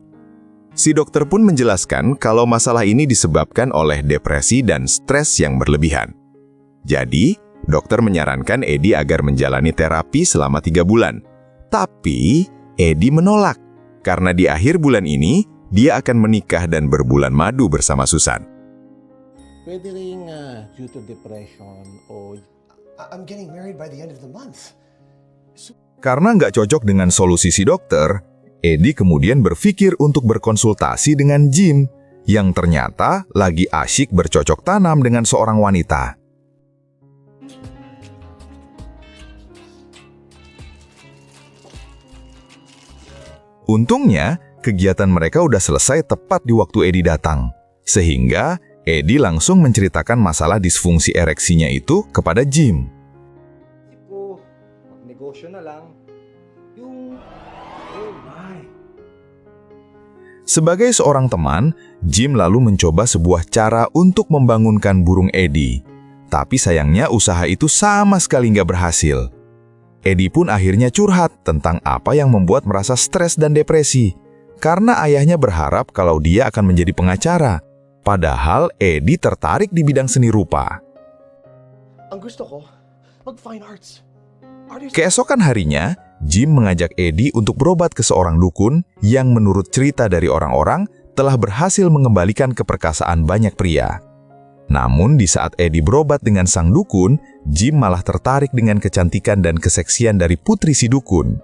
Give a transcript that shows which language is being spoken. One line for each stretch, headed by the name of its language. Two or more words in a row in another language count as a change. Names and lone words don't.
Indonesian: Si dokter pun menjelaskan kalau masalah ini disebabkan oleh depresi dan stres yang berlebihan. Jadi, dokter menyarankan Eddie agar menjalani terapi selama 3 bulan. Tapi, Eddie menolak karena di akhir bulan ini, dia akan menikah dan berbulan madu bersama Susan.
Filipino: Pwede rin
English: due to depression
Filipino: o
English: I'm getting married by the end of the month.
Indonesian: Karena nggak cocok dengan solusi si dokter, Eddie kemudian berpikir untuk berkonsultasi dengan Jim, yang ternyata lagi asyik bercocok tanam dengan seorang wanita. Untungnya, kegiatan mereka udah selesai tepat di waktu Eddie datang, sehingga Eddie langsung menceritakan masalah disfungsi ereksinya itu kepada Jim.
Filipino: Tipo, magnegosyo na lang. Yung,
English: oh my.
Indonesian: Sebagai seorang teman, Jim lalu mencoba sebuah cara untuk membangunkan burung Eddie. Tapi sayangnya usaha itu sama sekali nggak berhasil. Eddie pun akhirnya curhat tentang apa yang membuat merasa stres dan depresi. Karena ayahnya berharap kalau dia akan menjadi pengacara. Padahal Eddie tertarik di bidang seni rupa.
Filipino: Ang gusto ko, mag-
English: fine arts.
Indonesian: Keesokan harinya, Jim mengajak Eddie untuk berobat ke seorang dukun yang menurut cerita dari orang-orang telah berhasil mengembalikan keperkasaan banyak pria. Namun di saat Eddie berobat dengan sang dukun, Jim malah tertarik dengan kecantikan dan keseksian dari putri si dukun.